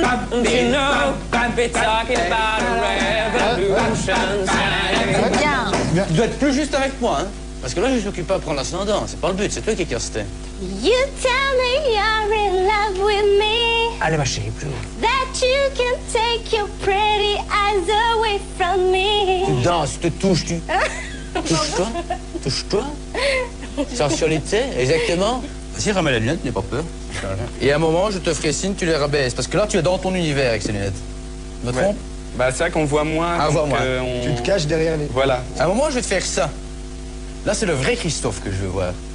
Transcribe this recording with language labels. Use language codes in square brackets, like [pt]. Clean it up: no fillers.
[en] You know, we're talking about a revolution. [fr] Bien. Tu dois être plus juste avec moi, hein. Parce que là, je suis occupé à prendre l'ascendant. C'est pas le but, c'est toi qui es casté. [en] You tell me you're in love with me, [fr] Allez, ma chérie, plus haut. [en] that you can take your pretty eyes away from me. [fr] Tu danses, tu te touches, tu... Touche-toi, touche-toi. Sensualité, exactement. Vas-y, remets les lunettes, n'aie pas peur. Et à un moment, je te ferai signe, tu les rabaisses. Parce que là, tu es dans ton univers avec ces lunettes. Me trompe? Bah, c'est vrai qu'on voit moins. Ah, donc, voit moins. Tu te caches derrière les... Voilà. À un moment, je vais te faire ça. Là, c'est le vrai Christophe que je veux voir.